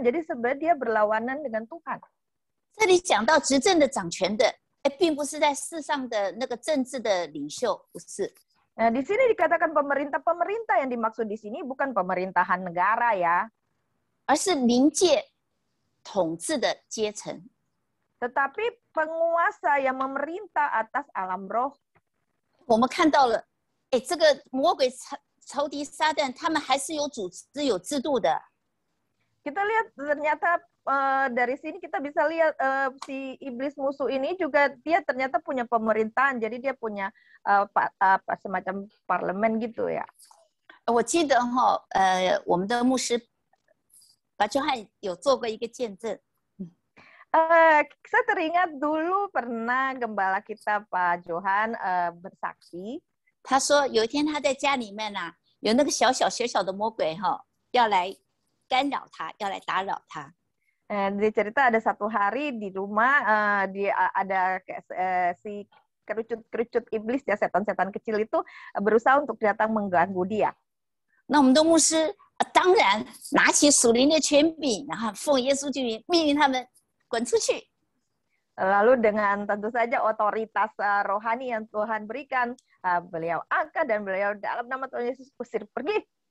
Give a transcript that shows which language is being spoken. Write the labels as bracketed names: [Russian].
[Indonesian] Jadi sebenarnya dia berlawanan dengan Tuhan. [Chinese] 这里讲到执政的、掌权的，并不是在世上的那个政治的领袖，不是。 [Indonesian] Nah, di sini dikatakan pemerintah-pemerintah yang dimaksud di sini bukan pemerintahan negara ya, [Chinese] 而是灵界统治的阶层。 [Indonesian] tetapi penguasa yang memerintah atas alam roh. [Chinese] 我们看到了，这个魔鬼仇敌撒旦，他们还是有组织、有制度的。 [Indonesian] Kita lihat ternyata dari sini kita bisa lihat si iblis musuh ini juga dia ternyata punya pemerintahan, jadi dia punya semacam parlemen gitu ya. [Chinese] 我记得我们的牧师把约翰有做过一个见证。 [Indonesian] Saya teringat dulu pernah gembala kita Pak Johan bersaksi. [Chinese] 他说有一天他在家里面啊，有那个小小的魔鬼要来干扰他，要来打扰他。 [Indonesian] Dia cerita ada satu hari di rumah dia ada si kerucut iblis ya, setan-setan kecil itu berusaha untuk datang mengganggu dia. [Chinese] 那我们的牧师当然拿起属灵的权柄，然后奉耶稣之名命令他们滚出去。 [Indonesian] Lalu dengan tentu saja otoritas rohani yang Tuhan berikan, beliau angkat dan beliau dalam nama Tuhan Yesus usir pergi.